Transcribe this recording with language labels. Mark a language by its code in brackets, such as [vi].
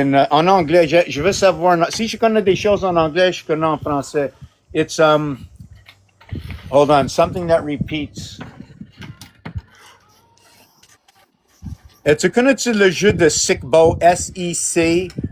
[fr] En anglais, je veux savoir, si je connais des choses en anglais, je connais en français. [en] It's, hold on, something that repeats. [fr] Tu connais-tu le jeu de Sickbo, S-I-C-B-O?